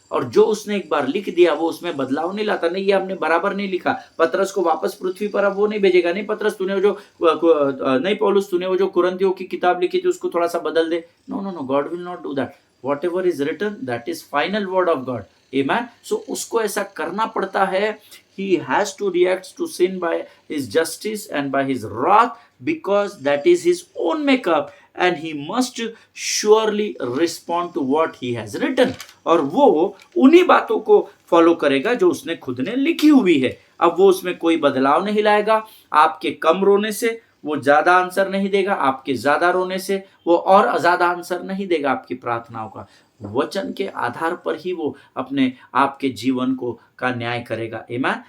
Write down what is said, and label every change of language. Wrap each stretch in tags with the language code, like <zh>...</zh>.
<hi>और जो उसने एक बार लिख दिया वो उसमें बदलाव नहीं लाता। नहीं, ये हमने बराबर नहीं लिखा, पतरस को वापस पृथ्वी पर अब वो नहीं भेजेगा। नहीं पतरस, तूने जो नहीं पौलुस, तूने वो जो कुरिन्थियों की किताब लिखी थी उसको थोड़ा सा बदल दे।</hi> <en>No no no, God will not do that. Whatever is written that is final word of God. Amen.</en> <hi>सो उसको ऐसा करना पड़ता है।</hi> <en>He has to react to sin by his justice and by his wrath, because that is his own makeup, and he must surely respond to what he has written.</en> <hi>और वो उन्हीं बातों को फॉलो करेगा जो उसने खुद ने लिखी हुई है। अब वो उसमें कोई बदलाव नहीं लाएगा। आपके कम रोने से वो ज्यादा आंसर नहीं देगा, आपके ज्यादा रोने से वो और ज्यादा आंसर नहीं देगा आपकी प्रार्थनाओं का। वचन के आधार पर ही वो अपने आपके जीवन को का न्याय करेगा। आमीन।</hi>